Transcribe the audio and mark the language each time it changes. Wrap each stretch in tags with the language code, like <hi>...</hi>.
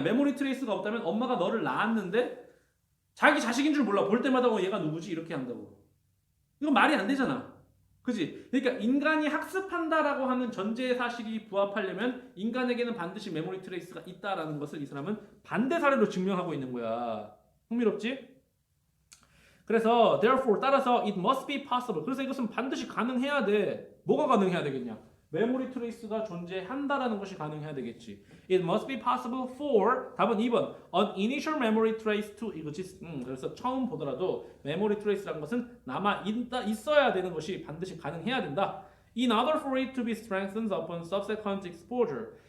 <ko>메모리 트레이스가 없다면 엄마가 너를 낳았는데 자기 자식인 줄 몰라. 볼 때마다 얘가 누구지? 이렇게 한다고. 이건 말이 안 되잖아. 그지? 그러니까 인간이 학습한다라고 하는 전제 사실이 부합하려면 인간에게는 반드시 메모리 트레이스가 있다라는 것을 이 사람은 반대 사례로 증명하고 있는 거야. 흥미롭지?</ko> <en>그래서 therefore 따라서 it must be possible.</en> <ko>그래서 이것은 반드시 가능해야 돼. 뭐가 가능해야 되겠냐? 메모리 트레이스가 존재한다라는 것이 가능해야 되겠지.</ko> <en>It must be possible for</en> <ko>답은 2번.</ko> <en>An initial memory trace to</en> <ko>이거지. 그래서 처음 보더라도 메모리 트레이스라는 것은 있어야 되는 것이 반드시 가능해야 된다.</ko> <en>In order for it to be strengthened upon subsequent exposure.</en>